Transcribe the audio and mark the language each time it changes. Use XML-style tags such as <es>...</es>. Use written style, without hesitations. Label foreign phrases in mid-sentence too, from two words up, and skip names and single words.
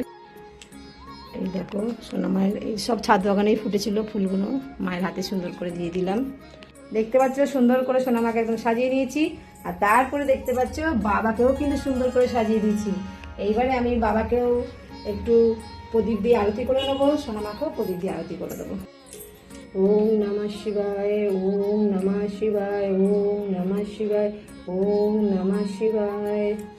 <bn>এই দেখো সোনা মায়ের এই সব ছাদ বাগানেই ফুটেছিল ফুলগুলো, মায়ের হাতে সুন্দর করে দিয়ে দিলাম। দেখতে পাচ্ছ সুন্দর করে সোনা মাকে একদম সাজিয়ে নিয়েছি। আর তারপরে দেখতে পাচ্ছ বাবাকেও কিন্তু সুন্দর করে সাজিয়ে দিয়েছি। এইবারে আমি বাবাকেও একটু প্রদীপ দিয়ে আরতি করে নেবো, সোনা মাকেও প্রদীপ দিয়ে আরতি করে দেবো।</bn> <sa>ওম নমঃ শিবায়, ওম নমঃ শিবায়, ওম নমঃ শিবায়, ওম নমঃ শিবায়।</sa>